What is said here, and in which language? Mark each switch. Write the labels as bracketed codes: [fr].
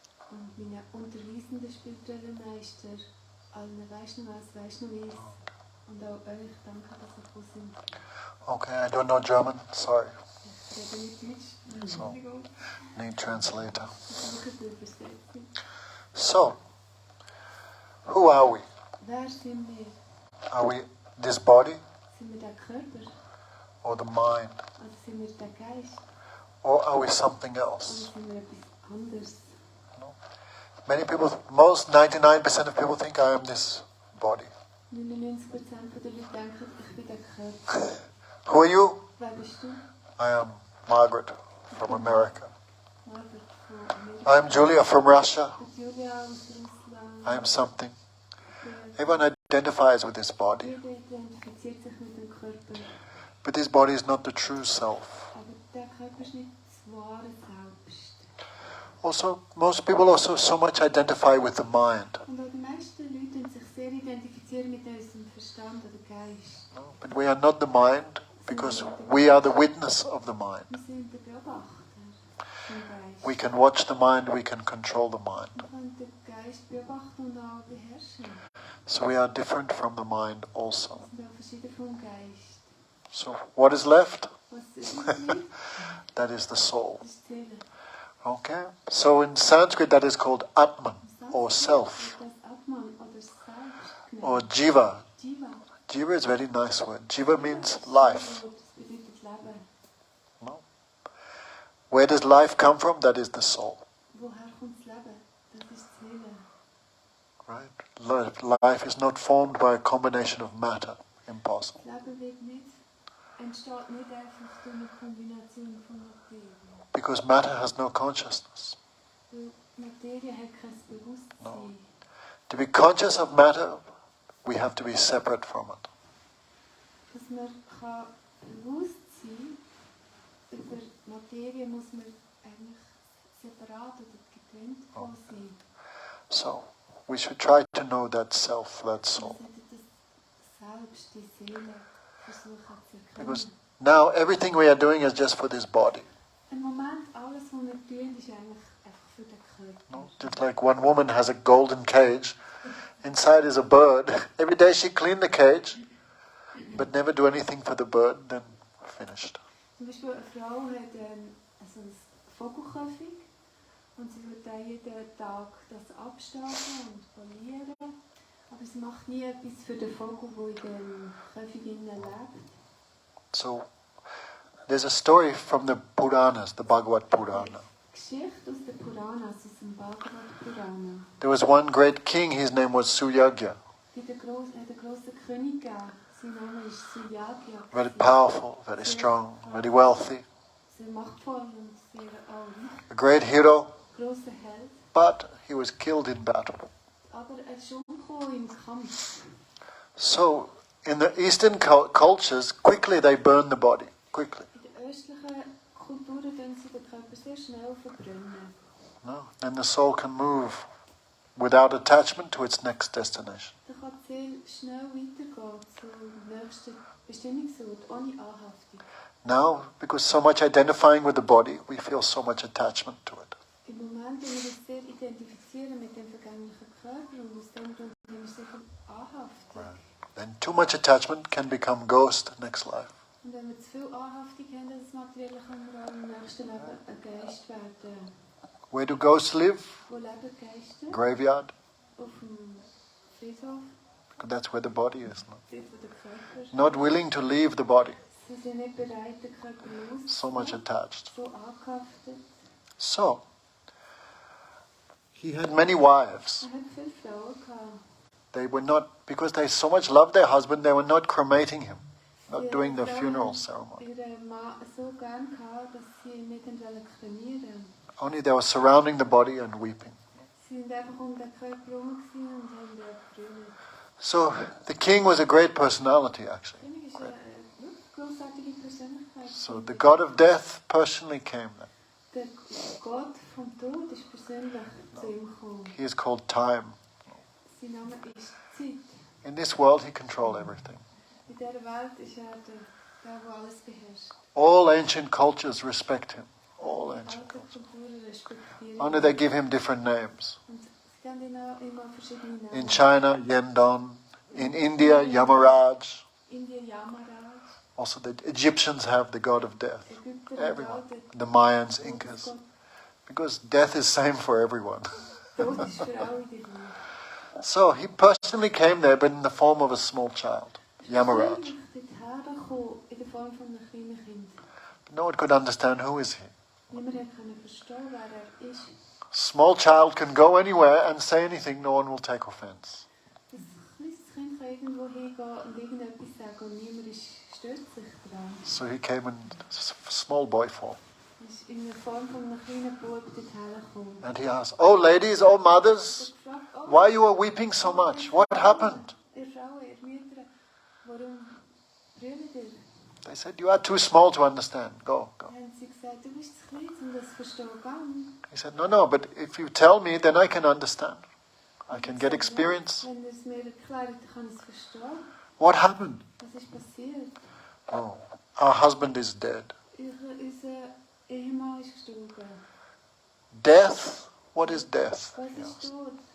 [de] Und meine unterweisenden spirituellen Meister, allen Vaishnavas, Vaishnavis und auch euch, danke, dass ihr gekommen sind. [en] Okay, I don't know German, sorry. [de] Ich rede nicht Deutsch, [en] so, need translator. [de] Danke für die Übersetzung. [en] So, who are we? [de] Wer sind wir? [en] Are we this body? [de] Sind wir der Körper? [en] Or the mind? [de] Oder sind wir der Geist? [en] Or are we something else? [de] Oder sind wir etwas anderes? [en] Many people, most 99% of people think I am this body. [de] 99% der Leute denken, ich bin der Körper. [en] Who are you? [de] Wer bist du? [en] I am Margaret from America. [de] Margaret von Amerika. [en] I am Julia from Russia. [de] Julia aus Russland. [en] I am something. Everyone identifies with this body. [de] Jeder identifiziert sich mit dem Körper. [en] But this body is not the true self. [de] Aber der Körper ist nicht das wahre Selbst. [en] Also, most people also so much identify with the mind. [de] Und auch die meisten Leute sich sehr identifizieren mit unserem Verstand oder Geist. [en] But we are not the mind because we are the witness of the mind. [de] Wir sind der Beobachter vom Geist. [en] We can watch the mind, we can control the mind. [de] Wir können den Geist beobachten und auch beherrschen. [en] So we are different from the mind also. [de] Wir sind auch verschieden vom Geist. [en] So what is left? [de] Was ist übrig? [en] That is the soul. [de] Das ist die Seele. [en] Okay, so in Sanskrit that is called Atman or self [de] Das Atman oder Selbst. [en] or Jiva. [de] Jiva. [en] Jiva is a very nice word. Jiva means life. [de] Das bedeutet Leben. [en] No? Where does life come from? That is the soul. [de] Woher kommt das Leben? Das ist die Seele. [en] Right? Life is not formed by a combination of matter. Impossible. [de] Das Leben wird nicht, entsteht nicht einfach durch eine Kombination von Materie. [en] Because matter has no consciousness. [de] Weil Materie hat kein Bewusstsein. [en] No. To be conscious of matter, we have to be separate from it. [de] Dass man kann bewusst sein über Materie, muss man eigentlich separat oder getrennt von sein. [en] So, we should try to know that self, that soul. [de] Man sollte das Selbst, die Seele, versuchen zu erkennen. [en] Because now everything we are doing is just for this body. [de] Im Moment, alles, was wir tun, ist eigentlich einfach für den Körper. [en] No? Just like one woman has a golden cage, inside is a bird. Every day she clean the cage, but never do anything for the bird, then finished. [de] Zum Beispiel eine Frau hat ein Vogelkäfig und sie wird dann jeden Tag das abstachen und polieren, aber sie macht nie etwas für den Vogel, der in dem Käfig lebt. [en] So, there's a story from the Puranas, the Bhagavad Purana. [de] Geschichte aus den Puranas, aus dem Bhagavad Purana. [en] There was one great king, his name was Suryagya. [de] Es hat einen grossen König gegeben. Sein Name ist Suryagya. [en] Very powerful, very strong, very wealthy. [de] Sehr machtvoll und sehr reich. [en] A great hero, [de] Grosser Held. [en] but he was killed in battle. [de] Aber ist umgekommen im Kampf. [en] So, in the Eastern cultures, quickly they burn the body, quickly. [de] In den östlichen Kulturen können sie den Körper sehr schnell verbrennen. [en] No? Then the soul can move without attachment to its next destination. [de] Dann kann die Seele schnell weitergehen zum nächsten Bestimmungsort, ohne Anhaftung. [en] Now, because so much identifying with the body, we feel so much attachment to it. [de] Im Moment, wenn wir uns sehr identifizieren mit dem vergänglichen Körper und aus dem Grund haben wir sehr viel Anhaftung. [en] Then too much attachment can become ghost next life. [de] Und wenn wir zu viel Anhaftung haben, dann das Materielle kann wir auch im nächsten Leben ein Geist werden. [en] Where do ghosts live? [de] Wo leben Geister? [en] Graveyard. [de] Auf dem Friedhof. [en] That's where the body is. No? [de] dort wo der Körper ist. [en] Not willing to leave the body. [de] Sie sind nicht bereit, den Körper [en] So much [de] loszulassen, [en] attached. [de] so angehaftet. [en] So, he had many wives. [de] Er hat viele Frauen gehabt. [en] They were not, because they so much loved their husband, they were not cremating him, not [de] Die [en] doing the [de] Frauen [en] funeral [de] haben [en] ceremony. [de] ihren Mann so gern gehabt, dass sie ihn nicht kremieren. [en] Only they were surrounding the body and weeping. [de] Sie sind einfach um den Körper herum und haben ihn gebrüllt. [en] So the king was a great personality, actually. [de] König ist eine großartige Persönlichkeit. [en] So the god of death personally came there. [de] Der Gott vom Tod ist persönlich zu ihm gekommen. [en] He is called time. [de] Sein Name ist Zeit. [en] In this world, he controlled everything. [de] In dieser Welt ist er der alles beherrscht. [en] All ancient cultures respect him. All [de] Alte [en] ancient cultures. [de] Kulturen respektieren [en] Only [de] ihn. [en] they give him different names. [de] Und sie geben ihm auch immer verschiedene Namen. [en] In China, Yendon. In India, Yamaraj. [de] Indien Yamaraj. [en] Also the Egyptians have the god of death. [de] Ägypter [en] Everyone. [de] und auch [en] The Mayans, [de] der [en] Incas. [de] Todesgott. [en] Because death is same for everyone. [de] Tod ist für alle die Welt. [en] So he personally came there, but in the form of a small child, Yamaraj. [de] Persönlich dorthin gekommen, in der Form von einem kleinen Kind. [en] No one could understand who is he. [de] Niemand konnte verstehen, wer er ist. [en] Small child can go anywhere and say anything, no one will take offense. [de] Ein kleines Kind kann irgendwo hingehen und irgendetwas sagen und niemand stört sich daran. [en] So he came in small boy form. [de] Er ist in der Form von einem kleinen Bub dorthin gekommen. [en] And he asked, "Oh ladies, oh mothers, [de] Er hat gefragt, [en] why you are weeping so much? What happened?" [de] Ihr Frauen, ihr Mütter, warum brüllt ihr? [en] They said, "You are too small to understand. Go, go." [de] Dann haben sie gesagt, du bist zu klein, um das zu verstehen. Gang. [en] He said, "No, but if you tell me, then I can understand. I can get [de] Er hat gesagt, [en] experience." [de] Wenn ihr es mir erklärt, dann kann ich es verstehen. [en] What happened? [de] Was ist passiert? [en] Oh, our husband is dead. [de] Unser Ehemann ist gestorben. [en] Death? What is death? [de] Was [en] He [de] ist [en] asked. [de] tot?